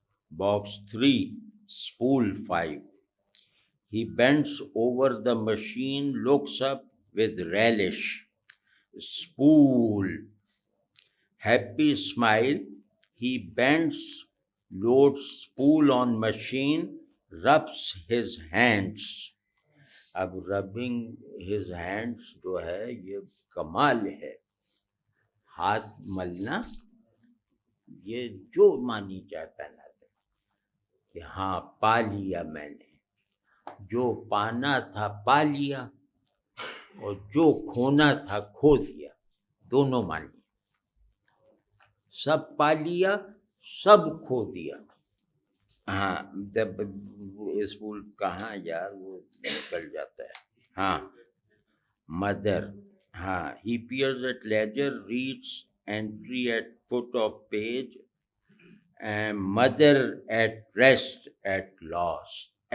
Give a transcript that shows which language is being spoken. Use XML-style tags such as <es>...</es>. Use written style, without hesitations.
<en>Box 3, spool 5. He bends over the machine, looks up with relish. Spool. Happy smile. He bends, loads spool on machine, rubs his hands.</en> <ur>اب</ur> <en>rubbing his hands</en> <ur>جو ہے یہ کمال ہے. ہاتھ ملنا، یہ جو مانی چاہے پہنا دے کہ ہاں پا لیا میں نے، جو پانا تھا پا لیا اور جو کھونا تھا کھو دیا، دونوں مانی. سب پا لیا، سب کھو دیا. ہاں اسکول کہاں یار وہ نکل جاتا ہے. ہاں</ur> <en>mother. He peers at ledger, reads entry at foot of page, and mother at rest at last.</en>